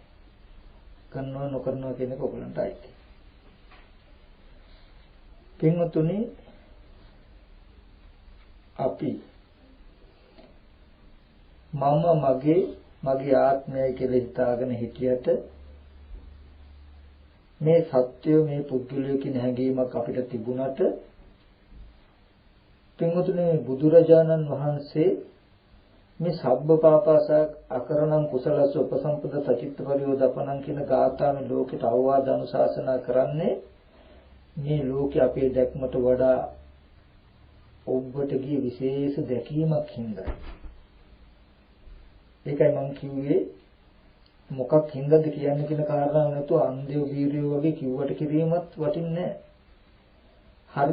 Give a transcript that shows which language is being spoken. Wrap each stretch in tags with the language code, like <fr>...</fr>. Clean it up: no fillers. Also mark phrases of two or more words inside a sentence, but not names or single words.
<si>කරනවා නොකරනවා කියන එක ඔයගලන්ට අයිති. පින්වතුනි අපි මගේ ආත්මයයි කියලා හිතාගෙන හිටියට මේ සත්‍ය මේ පුද්ගලය කියන හැඟීමක් අපිට තිබුණට පින්වතුනි බුදුරජාණන් වහන්සේ මේ</si> <pi>සබ්බ පාපස අකරණං කුසලස්ස උපසම්පද සචිත්ත පරියෝදපණං</pi> <si>කියන ගාථාවෙන් ලෝකයට අවවාද අනුශාසනා කරන්නේ මේ ලෝකේ අපේ දැක්මට වඩා ඔබට ගිය විශේෂ දැකීමක් හින්දා. ඒකයි මම කිව්වේ මොකක් හින්දාද කියන්නේ කියන කාරණාව නැතුව අන්ධයෝ බීරියෝ වගේ කිව්වට කිරීමත් වටින්නේ නැහැ.</si>